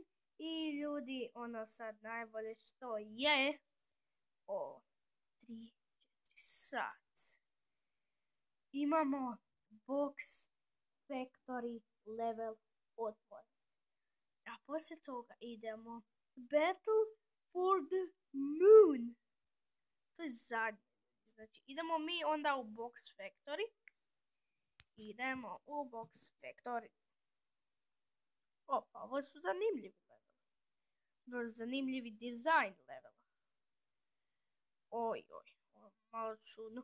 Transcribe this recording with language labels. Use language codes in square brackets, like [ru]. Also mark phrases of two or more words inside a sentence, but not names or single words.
[hr] I ljudi, ono sad najbolje što je 3-4 sat. Imamo Box Factory level otvoren. A poslije toga idemo Battle for the Moon. To je zadnje. Znači idemo mi onda u Box Factory. Idemo u Box Factory. Opa, ovo su zanimljivi level. Zanimljivi dizajn level. Oj, malo čudno.